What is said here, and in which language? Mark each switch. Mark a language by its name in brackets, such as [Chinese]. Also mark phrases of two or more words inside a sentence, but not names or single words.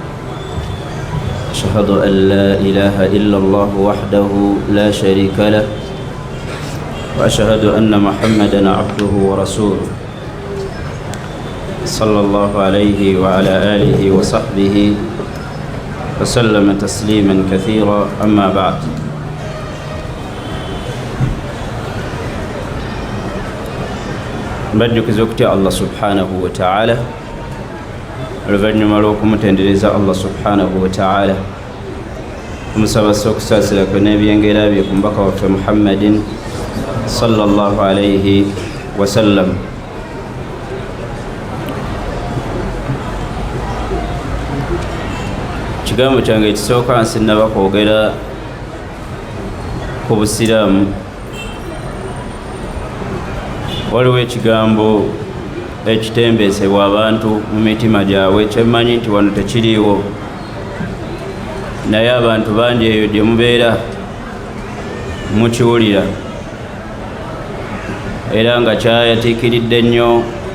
[Arabic] أشهد أن لا إله إلا الله وحده لا شريك له، وأشهد أن محمدا عبده ورسوله صلى الله عليه وعلى آله وصحبه وسلم تسليما كثيرا. أما بعد، [Ganda] mbajjukiza okutya [Arabic] الله سبحانه وتعالى, [Ganda] oluvannyuma lw'okumutendereza [Arabic] الله سبحانه وتعالى, [Ganda] omusaba okusaasira kwe n'ebyengera bye ku mubaka waffe Muhammadin [Arabic] صلى الله عليه وسلم. [Ganda] Kigambo kyange ekisooka nsinnaba kwogera ku busiraamu. Waliwo ekigambo ekitembesebwa abantu mu mitima gyabwe, kyemmanyi nti wano tekiriiwo, naye abantu bangi eyo gye mubeera mukiwulira era nga kyayatiikiridde nnyo.